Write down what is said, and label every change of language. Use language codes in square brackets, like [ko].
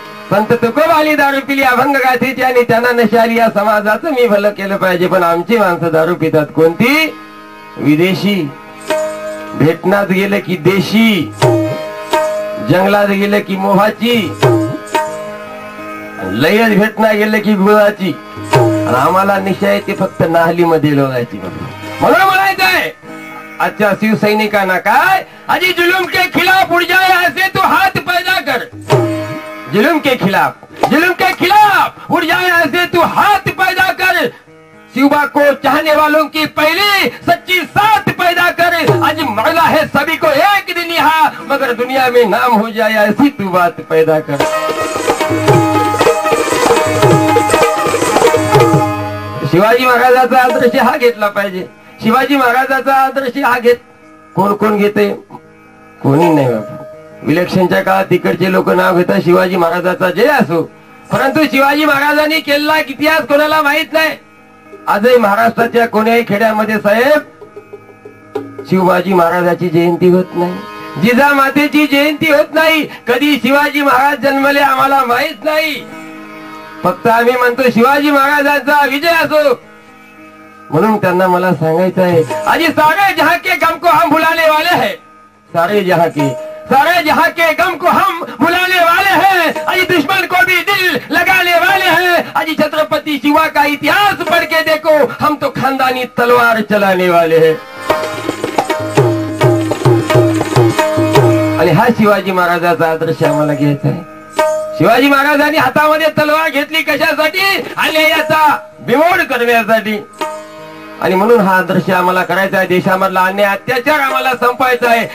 [mr] संत तुकोबानी दारू पिली अभंग गाथीची आणि त्यांना नशा आली, या समाजाचं मी भलं केलं पाहिजे. पण आमची माणसं दारू पितात कोणती? विदेशी. भेटण्यात गेलं की देशी, जंगलात गेलं की मोहाची, लयच भेटण्यात गेलं की गुळाची, आणि आम्हाला निश्चय ते फक्त नाहलीमध्ये लोगायची. म्हणून म्हणायचंय अच्छा शिवसैनिकांना काय, [hi] अजी जुलूम के खिलाफ उड़ जाए ऐसे तो हाथ पैदा कर, जुलूम के खिलाफ उड़ जाए ऐसे तो हाथ पैदा कर, शिवबा को चाहने वालों की पहले सच्ची साथ पैदा कर, आज मरना है सभी को एक दिन यहाँ, मगर दुनिया में नाम हो जाए ऐसी तू बात पैदा कर. [mr] शिवाजी महाराजांचा आदर्श हा घेतला पाहिजे. शिवाजी महाराजांचा आदर्श हा घेत कोण कोण घेते, कोणी नाही बाबा. इलेक्शनच्या काळात तिकडचे लोक नाव घेतात शिवाजी महाराजांचा जय असो, परंतु शिवाजी महाराजांनी केलेला इतिहास कोणाला माहित नाही. आजही महाराष्ट्राच्या कोण्याही खेड्यामध्ये साहेब शिवाजी महाराजाची जयंती होत नाही, जिजामातेची जयंती होत नाही. कधी शिवाजी महाराज जन्मले आम्हाला माहित नाही. फक्त आम्ही म्हणतो शिवाजी महाराजांचा विजय असो. म्हणून त्यांना मला सांगायचं आहे, [hi] आज सारे जहां के गम को हम भुलाने वाले हैं, सारे जहां के गम को हम भुलाने वाले हैं, आज दुश्मन को भी दिल लगाने वाले हैं. आज छत्रपति शिवा का इतिहास पढ़ के देखो, हम तो खानदानी तलवार चलाने वाले हैं. [mr] आणि हा शिवाजी महाराजांचा आदर्श आम्हाला घ्यायचा आहे. शिवाजी महाराजांनी हातामध्ये तलवार घेतली कशासाठी, अन्यायाचा बिमोड करण्यासाठी. आणि म्हणून हा आदर्श आम्हाला करायचा आहे. देशामधला अन्याय अत्याचार आम्हाला संपवायचा आहे.